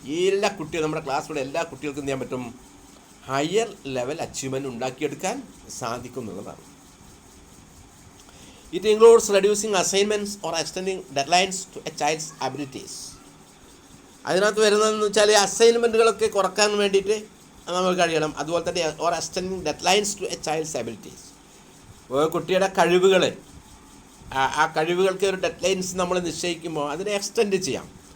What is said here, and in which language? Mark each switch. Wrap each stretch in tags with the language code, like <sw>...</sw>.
<ml>എല്ലാ കുട്ടികളും, നമ്മുടെ ക്ലാസ്സിലുള്ള എല്ലാ കുട്ടികൾക്കും എന്ത് ചെയ്യാൻ പറ്റും, ഹയർ ലെവൽ അച്ചീവ്മെൻറ്റ് ഉണ്ടാക്കിയെടുക്കാൻ സാധിക്കുന്നുള്ളതാണ്.</ml> <en>It includes reducing assignments or extending deadlines to a child's abilities.</en> <ml>അതിനകത്ത് വരുന്നതെന്ന് വെച്ചാൽ അസൈൻമെൻറ്റുകളൊക്കെ കുറക്കാൻ വേണ്ടിയിട്ട് നമുക്ക് കഴിയണം. അതുപോലെ തന്നെ</ml> <en>Or extending deadlines to a child's abilities.</en> <ml>കുട്ടിയുടെ കഴിവുകൾ, ആ കഴിവുകൾക്ക് ഒരു ഡെഡ്ലൈൻസ് നമ്മൾ നിശ്ചയിക്കുമ്പോൾ അതിനെ എക്സ്റ്റെൻഡ് ചെയ്യാം.</ml>